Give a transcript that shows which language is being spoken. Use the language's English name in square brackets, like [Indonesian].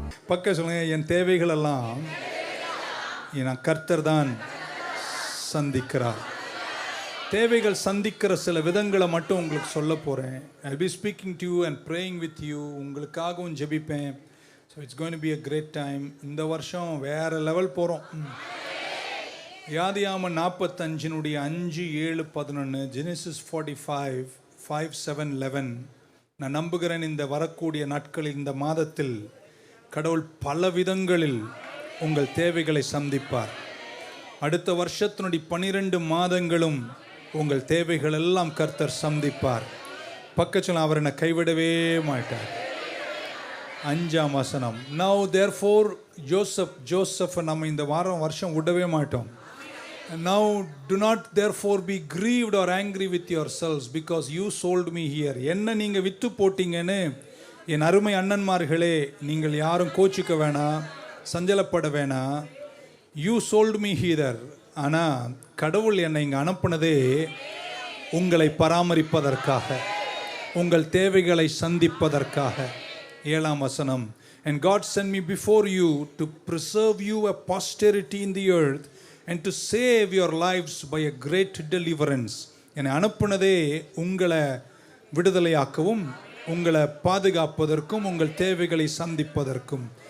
[Tamil] பக்க சொல்லுங்க, என் தேவைகள் எல்லாம் என் கர்த்தர் தான் சந்திக்கிறார். தேவைகள் சந்திக்கிற சில விதங்களை மட்டும் உங்களுக்கு சொல்ல போறேன். [English] I'll be speaking to you and praying with you. [Tamil] உங்களுக்காகவும் ஜெபிப்பேன். [English] So it's going to be a great time. [Tamil] இந்த வருஷம் வேற லெவல் போறோம். யாதியாம 45 5 7 11, [English] Genesis 45 5 7 11. [Tamil] நான் நம்புகிறேன் இந்த வரக்கூடிய நாட்களில், இந்த மாதத்தில் கடவுள் பல விதங்களில் உங்கள் தேவைகளை சந்திப்பார். அடுத்த வருஷத்தினுடைய 12 மாதங்களும் உங்கள் தேவைகள் எல்லாம் கர்த்தர் சந்திப்பார். பக்கத்தில் அவர் என்னை கைவிடவே மாட்டார். 5ஆம் வசனம். [English] Now therefore [Tamil] ஜோசப் நம்ம இந்த வருஷம் விடவே மாட்டோம். [English] Now do not therefore be grieved or angry with yourselves because you sold me here. [Tamil] என்ன நீங்க வித்து போட்டீங்கன்னு என் அருமை அண்ணன்மார்களே, நீங்கள் யாரும் கோச்சிக்க வேணாம், சஞ்சலப்பட வேணாம். [English] You sold me here. [Tamil] ஆனால் கடவுள் என்னை இங்கே அனுப்புனதே உங்களை பராமரிப்பதற்காக, உங்கள் தேவைகளை சந்திப்பதற்காக. 7ஆம் வசனம். [English] And God sent me before you to preserve you a posterity in the earth and to save your lives by a great deliverance. [Tamil] என்னை அனுப்புனதே உங்களை விடுதலையாக்கவும், உங்களை பாதுகாப்பதற்கும், உங்கள் தேவைகளை சந்திப்பதற்கும்.